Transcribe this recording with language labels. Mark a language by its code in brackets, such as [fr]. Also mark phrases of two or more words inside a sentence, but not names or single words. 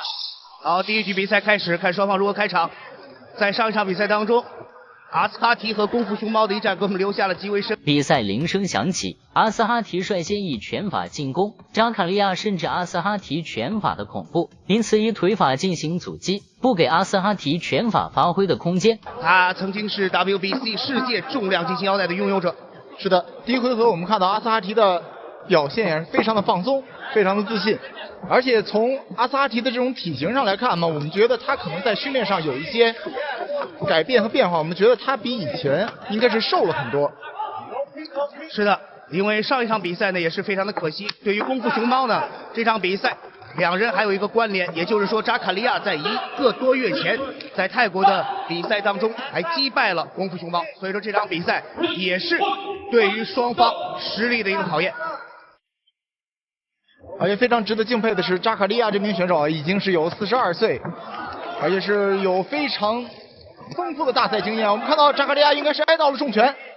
[zh] 好，第一局比賽開始，看雙方如何開場。在上一場比賽當中，阿斯哈提和功夫熊貓的一戰給我們留下了極為深。比賽鈴聲響起，阿斯哈提率先以拳法進攻，扎卡利亞甚至阿斯哈提拳法的恐怖，因此以腿法進行阻擊，不給阿斯哈提拳法發揮的空間。他曾經是 WBC 世界重量級金腰帶的擁有者。是的，第一回合我們看到阿斯哈提的表現也是非常的放鬆，非常的自信，而且從阿斯哈提的这種體型上來看嘛，我們覺得他可能在訓練上有一些改變和變化，我們覺得他比以前應該是瘦了很多。是的，因為上一場比賽呢也是非常的可惜，對於功夫熊貓呢這場比賽兩人還有一個關聯，也就是說扎卡利亞在1個多月前在泰國的比賽當中還擊敗了功夫熊貓，所以說這場比賽也是對於雙方實力的一個考驗。而且非常值得敬佩的是，扎卡利亞這名選手已經是有42歲，而且是有非常豐富的大賽經驗。我們看到扎卡利亞應該是挨到了重拳。